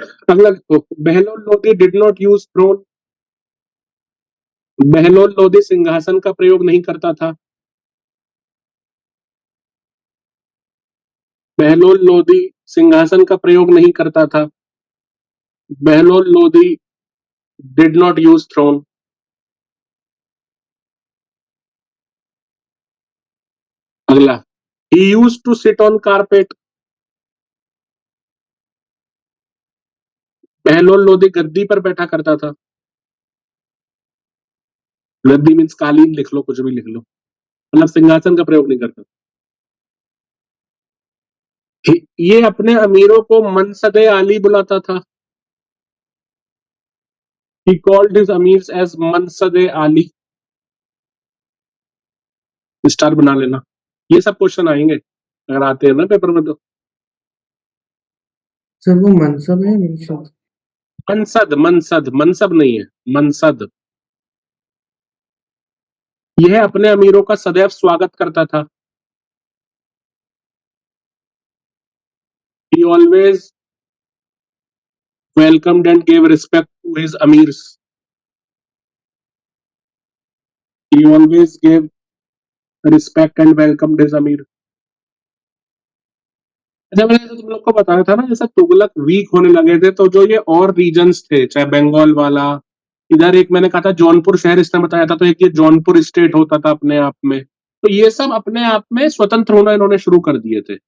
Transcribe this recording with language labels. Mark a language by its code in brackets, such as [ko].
[hi] अगला, Bahlol Lodhi [en] Did not use throne. [hi] Bahlol Lodhi सिंहासन का प्रयोग नहीं करता था। बहलोल लोधी सिंहासन का प्रयोग नहीं करता था। [en] Bahlol Lodhi did not use throne. अगला, he used to sit on carpet. [hi] Bahlol Lodhi गद्दी पर बैठा करता था। गद्दी मीन्स कालीन, लिख लो, कुछ भी लिख लो, मतलब सिंहासन का प्रयोग नहीं करता। ये अपने अमीरों को मनसदे आली बुलाता था। [en] He called his amirs as मनसदे आली। [hi] स्टार बना लेना, ये सब क्वेश्चन आएंगे अगर आते हैं ना पेपर में। तो सर वो मनसब है मनसब? मनसद, मनसद, मनसब नहीं है, मनसद। यह अपने अमीरों का सदैव स्वागत करता था। [en] He always welcomed and gave respect to his amirs. He always gave respect and welcomed his amir. [hi] अच्छा, मैंने तुम लोग को बताया था ना, जैसा तुगलक वीक होने लगे थे तो जो ये और रीजन्स थे, चाहे बंगाल वाला, इधर एक मैंने कहा था जौनपुर शहर इसने बताया था, तो एक ये जौनपुर स्टेट होता था अपने आप में, तो ये सब अपने आप में स्वतंत्र होना इन्होंने शुरू कर दिए थे।